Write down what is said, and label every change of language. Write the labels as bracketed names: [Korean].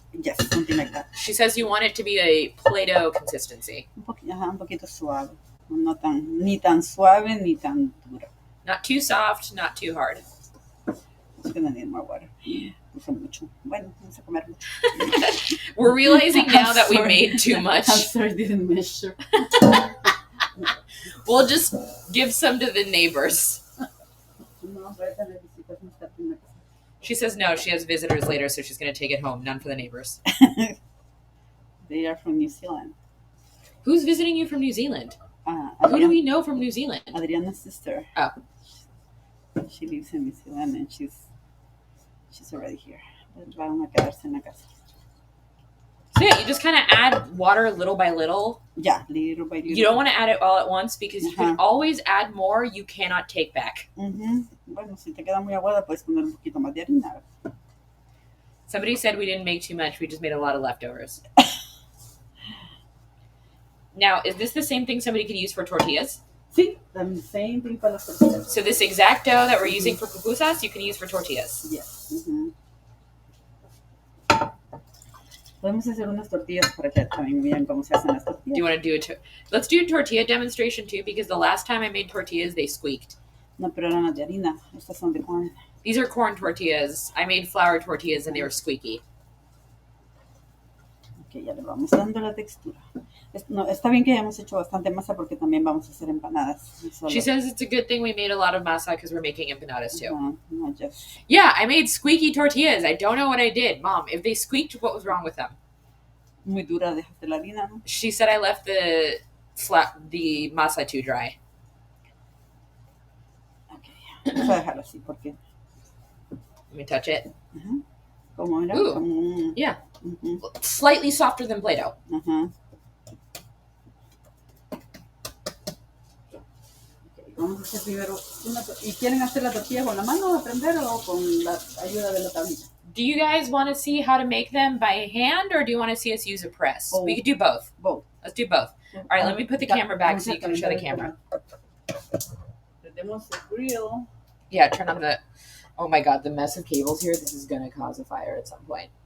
[English] Yes, something like that. She says you want it to be a Play-Doh consistency. [Spanish] Un poquito suave. No ni tan suave ni tan duro. [English] Not too soft, not too hard. It's gonna need more water. [Spanish] Puse mucho. Bueno, vamos a comer mucho. [English] We're realizing now that we Sorry. made too much. I'm sorry, didn't measure. We'll just give some to the neighbors. [Spanish] No, pero esa necesita estar primero. [English] She says no, she has visitors later, so she's going to take it home. None for the neighbors. They are from New Zealand. Who's visiting you from New Zealand? Who do Adriana, we know from New Zealand? Adriana's sister. Oh. She lives in New Zealand and she's already here. [Spanish] Van a quedarse en la casa. [English] So yeah, you just kind of add water little by little. Yeah, little by little. You don't want to add it all at once because you can Uh-huh. always add more you cannot take back. Ujú. [Spanish] Bueno, si te queda muy aguada, puedes poner un poquito más de harina. [English] Somebody said we didn't make too much, we just made a lot of leftovers. Now, is this the same thing somebody could use for tortillas? [Spanish] Sí, [English] the same thing [Spanish] para las tortillas. [English] So this exact dough that we're using for pupusas, you can use for tortillas. Yes. Ujú. [Spanish] Podemos hacer unas tortillas para que también vean cómo se hacen las [English] Do [Spanish] tortillas. [English] you want to do it? Let's do a tortilla demonstration too, because the last time I made tortillas, they squeaked. [Spanish] No, pero eran las de harina. Estas son de corn. [English] These are corn tortillas. I made flour tortillas and they were squeaky. [Spanish] Ok, ya le vamos dando la textura. No, está bien que hayamos hecho bastante masa porque también vamos a hacer empanadas. No solo- [English] She says it's a good thing we made a lot of masa because we're making empanadas too. No, just Yeah, I made squeaky tortillas. I don't know what I did. Mom, if they squeaked, what was wrong with them? [Spanish] muy dura, dejaste la harina, ¿no? [English] She said I left the masa too dry. [Spanish] Ok, vamos a dejarlo así porque, [English] Let me touch it. [Spanish] ¿cómo era? Ooh. Como un- [English] Yeah. Slightly softer than Play-Doh. [Spanish] Okay, vamos a hacer primero ¿Y quieren hacer la tortilla con la mano, aprender, o con la ayuda de la tablita? [English] Do you guys want to see how to make them by hand, or do you want to see us use a press? Both. We could do both. Both. Let's do both. All right, let me put the camera back so you can show the camera. [Spanish] Prendemos el grill. [English] Yeah, turn on the... Oh my god, the mess of cables here. This is going to cause a fire at some point.